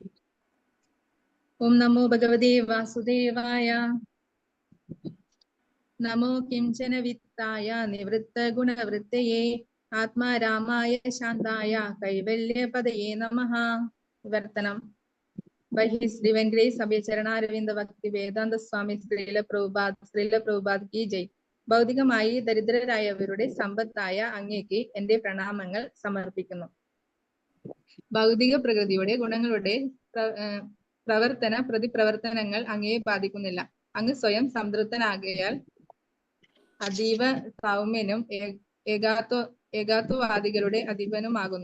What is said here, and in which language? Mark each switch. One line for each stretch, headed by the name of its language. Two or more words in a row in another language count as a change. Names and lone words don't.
Sanskrit: ഓം നമോ ഭഗവതേ വാസുദേവായ. നമോ കിംചന വിത്തായ നിവൃത്ത ഗുണവൃത്തയേ. ആത്മാരാമായ ശാന്തായ കൈവല്യപതയേ നമഃ.
Malayalam: വിവർത്തനം.
English: By His Divine Grace, Abhay Charanarvinda Bhakti Vedanta Swami Srila Prabhupada
Hindi: की जय.
Malayalam: ഭൗതികമായി ദരിദ്രരായവരുടെ സമ്പത്തായ അങ്ങേക്ക് എന്റെ പ്രണാമങ്ങൾ സമർപ്പിക്കുന്നു. ഭൗതിക പ്രകൃതിയുടെ ഗുണങ്ങളുടെ പ്രതിപ്രവർത്തനങ്ങൾ അങ്ങയെ ബാധിക്കുന്നില്ല. അങ്ങ് സ്വയം സംതൃപ്തനാകയാൽ അതീവ സൗമ്യനും ഏകാത്വവാദികളുടെ അധിപനുമാകുന്നു.